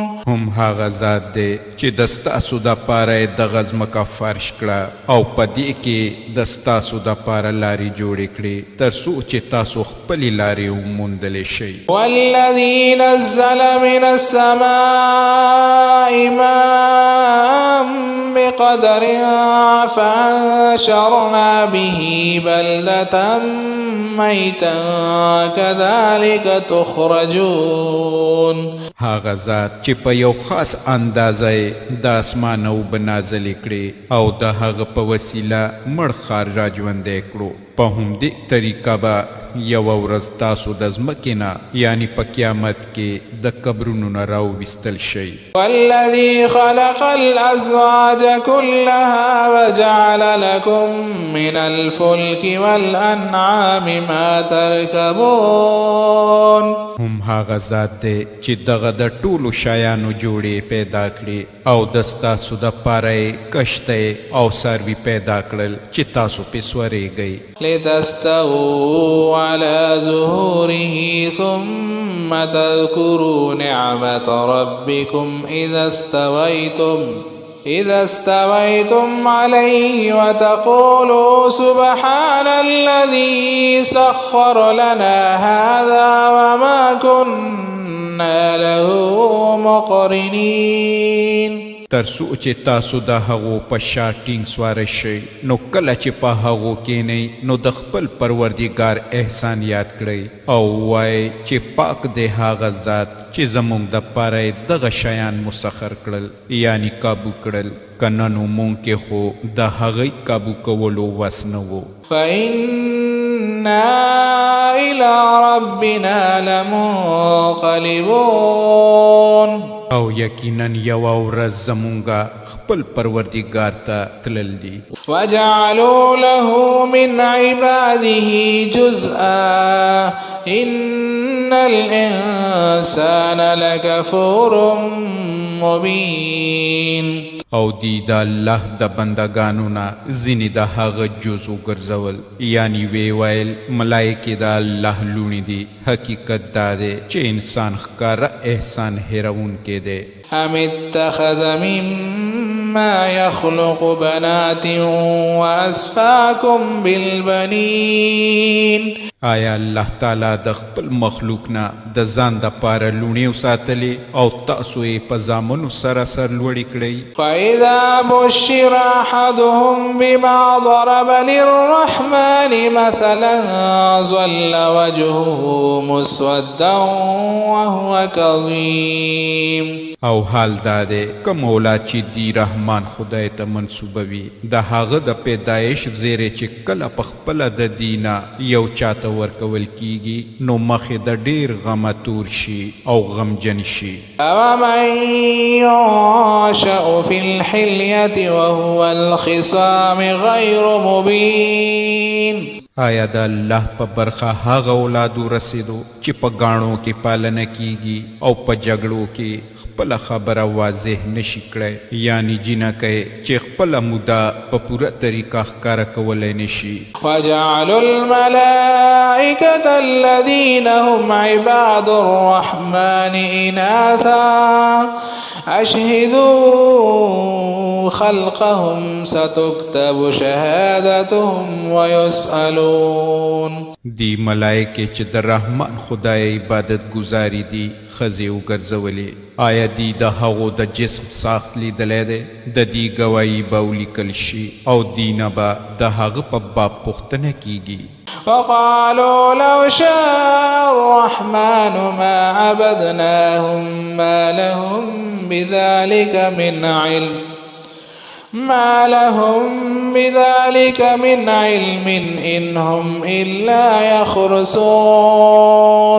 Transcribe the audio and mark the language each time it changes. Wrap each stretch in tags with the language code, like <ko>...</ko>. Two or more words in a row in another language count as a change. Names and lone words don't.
<ps>هم هغه ذات دی چې د ستاسو دپاره یې دغه ځمکه فرش کړه او په دې کې د ستاسو دپاره لارې جوړې کړې تر څو چې تاسو خپلې لارې وموندلی شئ.</ps> <ar>والذي نزل من السماء ماء بقدر فأنشرنا به بلدة ميتا كذلك تخرجون.</ar> <ps>هغه ذات چې په یو خاص اندازه د اسمان اوبه نازلې کړې او د هغه په وسیله مړ ښار راژوندی کړو. په همدې طریقه به یوه ورځ تاسو د ځمکې نه یعنی په قیامت کې د قبرونو نه راوویستل شئ.</ps> <ar>والذي خلق الأزواج كلها وجعل لكم من الفلك والأنعام ما تركبون.</ar> <ps>هم هغه ذات دی چې دغه د ټولو شیانو جوړې پیدا کړي او د ستاسو دپاره یې کشتی او څاروي پیدا کړل چې تاسو پې سورېږئ.</ps> <ar>لتستووا على ظهوره ثم تذكروا نعمة ربكم إذا استويتم عليه وتقولوا سبحان الذي سخر لنا هذا وما كنا له مقرنين.</ar> <ps>تر څو چې تاسو د هغو په شا ټینګ سواره شئ نو کله چې په هغو کښېنئ نو د خپل پروردګار احسان یاد کړئ او ووایئ چې پاک دی هغه ذات چې زموږ دپاره یې دغه شیان مسخر کړل یعنی کابو کړل. که نه نو مونږ کې خو د هغوی کابو کولو وس نه و.</ps> <ar>فإنا إلى ربنا لمنقلبون.</ar> <ps>او یقینا یوه ورځ زمونږه خپل پروردګار ته تلل دي.</ps> <ar>وجعلوا له من عباده جزءا إن الإنسان لكفور مبين.</ar> <ps>او دی د الله د بندگانو نه ځینې د هغه جز وګرځول یعنی وی ویل ملایکې د الله لوڼې دي. حقیقت دا دی چې انسان ښکاره احسان هیرونکی دی.</ps> <ar>أم اتخذ مما يخلق بنات وأسفاكم بالبنين.</ar> <ps>آیا الله تعالی د خپل مخلوق نه د ځان د پاره لوڼې وساتلې او تاسو یې په زامنو سره سر لوړې کړئ؟</ps> <ar>فإذا بشر أحدهم بما ضرب للرحمن مثلا ظل وجهه مسودا وهو كظيم.</ar> <ps>او حال دا دی کوم اولاد چې دی رحمان خدای ته منسوبوي د هغه د پیدایش زیری چې کله په خپله د دینا یو چاته ورکول کیږي نو مخې د ډیر غمه تور شي او غمجن شي.</ps> <ar>أَوَمَن يُنشَأُ فِي الْحِلْيَةِ وَهُوَ الْخِصَامِ غَيْرُ مُبِينٍ.</ar> <ps>آیا د الله په برخه هغه اولادو رسیدو چې په گاڼو کې پالنه کیږي او په جګړو کې خپل خبره واضح نشي کړی یعنی جنکه چې خپل مودا په پوره طریقه ښکارا کولای نشي.</ps> <ar>وَجَعَلُوا الْمَلَائِكَةَ الَّذِينَ هُمْ عِبَادُ الرَّحْمَنِ إِنَاثًا أَشْهِدُوا خَلْقَهُمْ سَتُكْتَبُ شَهَادَتُهُمْ وَيُسْأَلُونَ.</ar> <ps>دی ملائکه چې د رحمان خدای عبادت گزاری دي خزی وګرځولې آیا دی د هغو د جسم ساخت لیدلی دی د دی گواهی به ولیکل شي او دینه به د هغه په باب پوښتنه کیږي.</ps> <ar>وقالوا لو شاء الرحمن ما عبدناهم ما لهم بذلك من علم إن هم إلا يخرصون.</ar>